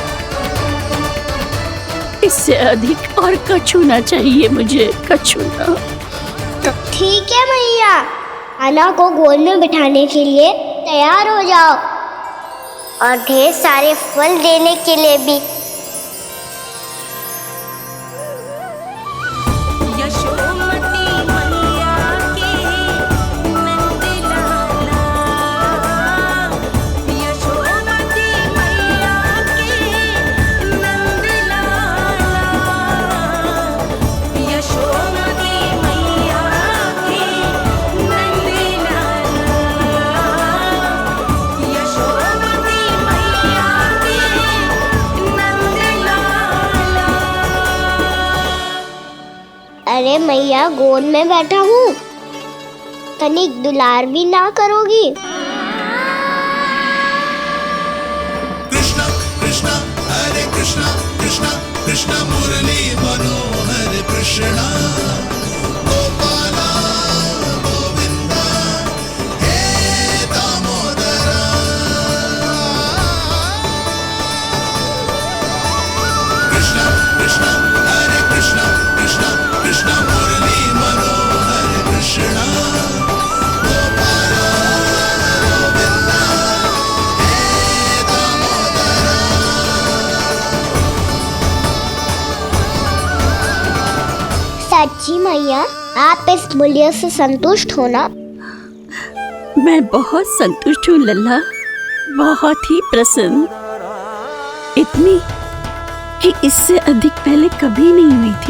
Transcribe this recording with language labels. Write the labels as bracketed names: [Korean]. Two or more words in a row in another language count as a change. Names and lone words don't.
[Hindi] इससे अधिक और कछु ना चाहिए मुझे, कछु ना। ठीक है मैया, आना को गोद में बिठाने के लिए तैयार हो जाओ और ढेर सारे फल देने के लिए भी। यशोमती मैया के नंद लाला, यशोमती मैया के नंद लाला, यशोमती मैया के नंद लाला, यशोमती मैया के नंद लाला। अरे मैया, गोद में बैठा हूँ, तनिक दुलार भी ना करोगी? कृष्णा कृष्णा हरे कृष्णा कृष्णा कृष्णा मुरली मनोहर कृष्णा गोपाला गोविंदा हे दामोदरा। कृष्णा कृष्णा हरे कृष्णा कृष्णा कृष्णा मुरली मनोहर कृष्णा गोपाला गोविंदा हे दामोदरा। सच्ची मैया, आप इस मूल्य से संतुष्ट हो ना? मैं बहुत संतुष्ट हूँ लल्ला, बहुत ही प्रसन्न। इतनी कि इससे अधिक पहले कभी नहीं हुई थी।